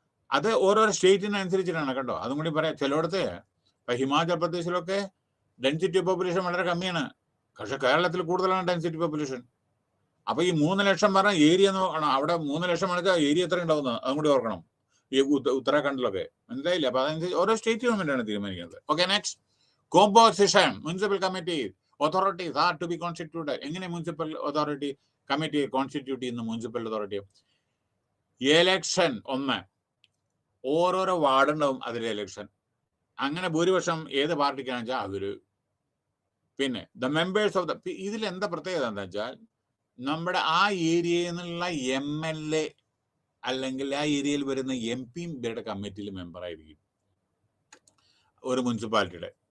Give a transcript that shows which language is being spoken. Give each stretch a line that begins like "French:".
Malayalam: അത് ഓരോരോ സ്റ്റേറ്റിനനുസരിച്ചിട്ടാണ് കേട്ടോ. അതും കൂടി പറയാം. ചിലയിടത്ത് ഇപ്പൊ ഹിമാചൽ പ്രദേശിലൊക്കെ ഡെൻസിറ്റി പോപ്പുലേഷൻ വളരെ കമ്മിയാണ്, പക്ഷെ കേരളത്തിൽ കൂടുതലാണ് ഡെൻസിറ്റി പോപ്പുലേഷൻ. അപ്പൊ ഈ 3 ലക്ഷം പറഞ്ഞ ഏരിയ നോക്കണം. അവിടെ 3 ലക്ഷം വെച്ചാൽ ഏരിയ എത്ര ഉണ്ടാവുന്നത് അതും കൂടി ഓർക്കണം. ഈ ഉത്തരാഖണ്ഡിലൊക്കെ മനസ്സിലായില്ല. അപ്പൊ അതനുസരിച്ച് ഓരോ സ്റ്റേറ്റ് ഗവൺമെന്റ് ആണ് തീരുമാനിക്കുന്നത്.
English: Okay, next. Composition. Municipal committee authorities are to be constituted.
Malayalam: എങ്ങനെ മുനിസിപ്പൽ അതോറിറ്റി കമ്മിറ്റി കോൺസ്റ്റിറ്റ്യൂട്ട് ചെയ്യുന്ന മുനിസിപ്പൽ അതോറിറ്റി? എലക്ഷൻ 1, ഓരോരോ വാർഡുണ്ടാവും അതിലെ എലക്ഷൻ. അങ്ങനെ ഭൂരിപക്ഷം ഏത് പാർട്ടിക്കാണെന്ന് വെച്ചാൽ അവര്. പിന്നെ
English: the members of the,
Malayalam: ഇതിൽ എന്താ പ്രത്യേകത എന്താ വെച്ചാൽ നമ്മുടെ ആ ഏരിയയിൽ നിന്നുള്ള MLA അല്ലെങ്കിൽ ആ ഏരിയയിൽ വരുന്ന MP ഇവരുടെ കമ്മിറ്റിയിൽ മെമ്പറായിരിക്കും ഒരു മുനിസിപ്പാലിറ്റിയുടെ.